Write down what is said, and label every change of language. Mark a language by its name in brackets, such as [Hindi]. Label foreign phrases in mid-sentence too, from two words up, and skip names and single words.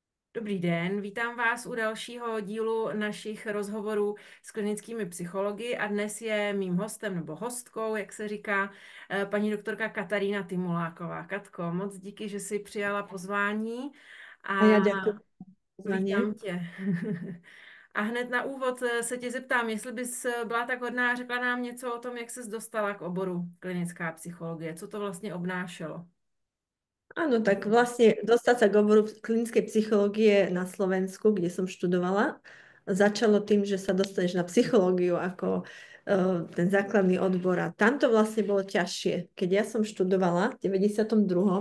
[Czech] Dobrý den, vítám vás u dalšího dílu našich rozhovorů s klinickými psychologi a dnes je mým hostem nebo hostkou, jak se říká, paní doktorka Katarína Timuláková. Katko, moc díky, že jsi přijala pozvání A a [Slovak] ja ďakujem za pozvanie. [Czech] vítám tě. A hned na úvod se tě zeptám, jestli bys byla tak hodná a řekla nám něco o tom, jak ses dostala k oboru klinická psychologie, co to vlastně obnášelo. [Slovak] Áno, tak vlastne dostať sa k oboru klinickej psychológie na Slovensku, kde som študovala, začalo tým, že sa dostaneš na psychológiu ako ten základný odbor. A tam to vlastne bolo ťažšie. Keď ja som študovala v 92.